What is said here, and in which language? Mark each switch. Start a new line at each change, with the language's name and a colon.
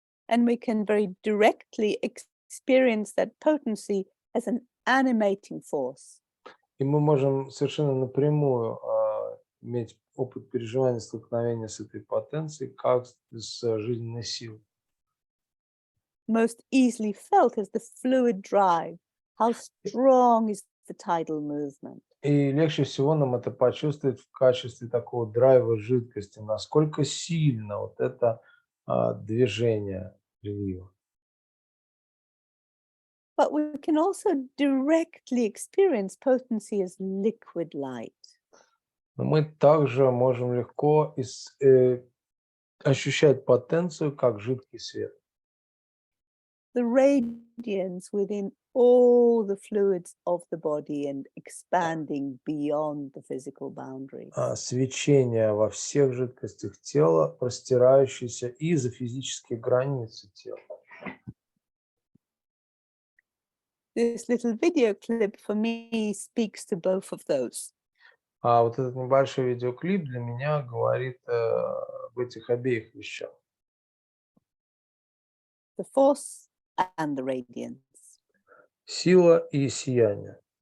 English: And we can very directly experience that potency as an animating force.
Russian: И мы можем совершенно напрямую иметь опыт переживания столкновения с этой потенцией, как с жизненной силой.
English: Most easily felt as the fluid drive. How strong is the tidal movement?
Russian: И легче всего нам это почувствовать в качестве такого драйва жидкости, насколько сильно вот это движение прилива.
English: But we can also directly experience potency as liquid light.
Russian: Но мы также можем легко ощущать потенцию как жидкий свет.
English: The radiance within all the fluids of the body and expanding beyond the physical boundaries.
Russian: Свечение во всех жидкостях тела, простирающееся и за физические границы тела.
English: This little video clip for me speaks to both of those.
Russian: А вот этот небольшой видеоклип для меня говорит об этих обеих вещах.
English: The force and the radiance.
Russian: Сила и сияние.